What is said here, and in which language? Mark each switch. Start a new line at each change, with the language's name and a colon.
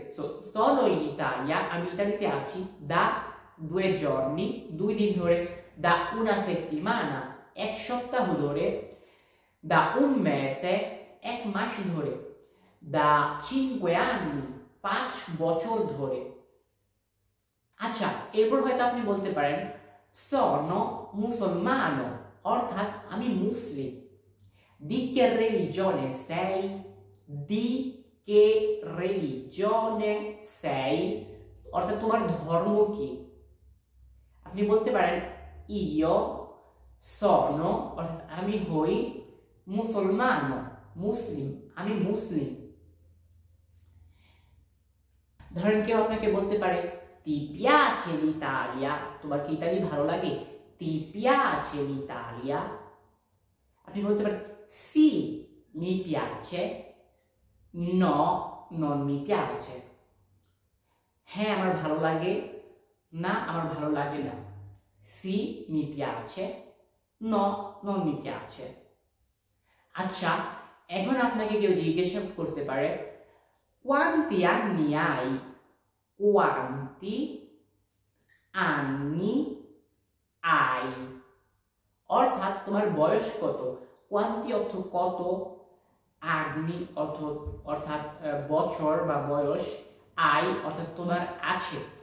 Bangla: So
Italian: sono in Italia
Bangla: আমি ইতালিতে আছি,
Italian: da 2 giorni
Bangla: 2 দিন ধরে,
Italian: da una settimana
Bangla: 1 সপ্তাহ ধরে,
Italian: da un mese
Bangla: 1 মাস ধরে,
Italian: da 5 anni
Bangla: 5 বছর ধরে। আচ্ছা এরপর হয়তো আপনি বলতে পারেন
Italian: sono musulmano
Bangla: অর্থাৎ আমি মুসলিম।
Italian: di che religione sei? di che religione sei
Bangla: অর্থাৎ তোমার ধর্ম কি। আপনি বলতে পারেন
Italian: io sono
Bangla: অর্থাৎ আমি হই, মুসলমানো মুসলিম, আমি মুসলিম। ধরেন কেউ আপনাকে বলতে পারে
Italian: ti piace l'Italia,
Bangla: তোমার কি ইতালি ভালো লাগে?
Italian: ti piace l'Italia?
Bangla: আপনি বলতে পারেন
Italian: sì mi piace, no non mi piace,
Bangla: হ্যাঁ আমার ভালো লাগে, না আমার ভালো লাগে না।
Italian: sì mi piace, no non mi piace।
Bangla: আচ্ছা এখন আপনাকে কেউ জিজ্ঞাসা করতে পারে
Italian: quanti anni hai? quanti anni hai
Bangla: অর্থাৎ তোমার বয়স কত।
Italian: quanti
Bangla: অর্থ কত,
Italian: anni
Bangla: অর্থাৎ বছর বা বয়স,
Italian: hai
Bangla: অর্থাৎ তোমার আছে।